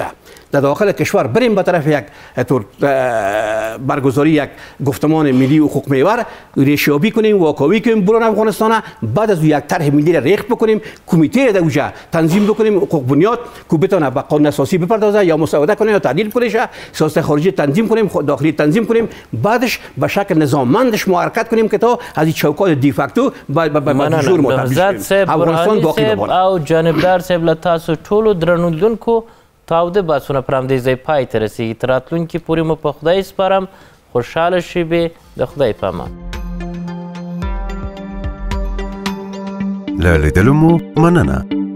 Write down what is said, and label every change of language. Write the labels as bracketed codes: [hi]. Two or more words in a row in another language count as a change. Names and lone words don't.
[fa] در داخل کشور بریم به طرف یک برگزاری یک گفتمان ملی حقوق محور ریشیابی کنیم، واکاوی کنیم برون افغانستان، بعد از یک طرح ملی را ریخت بکنیم، کمیته در اوجا تنظیم بکنیم، حقوق بنیاد که بتونه به قانون اساسی بپردازه یا مساعده کنه یا تعدیل کنه، سیاست خارجی تنظیم کنیم، داخلی تنظیم کنیم، بعدش به شکل نظاممندش حرکت کنیم که تا از این چوکات دی فاکتو به جور متبدل شیم. افغانستان باقی بمونه. [ps] او جانبدار صاحب له تاسو ټولو درنوونکو تاوده بحثونه پر همدې ځای پای ته رسېږي. تر راتلونکي پورې مو په خدای سپارم. خوشحاله شیبې. د خدای په امان. له لیدلو مو مننه.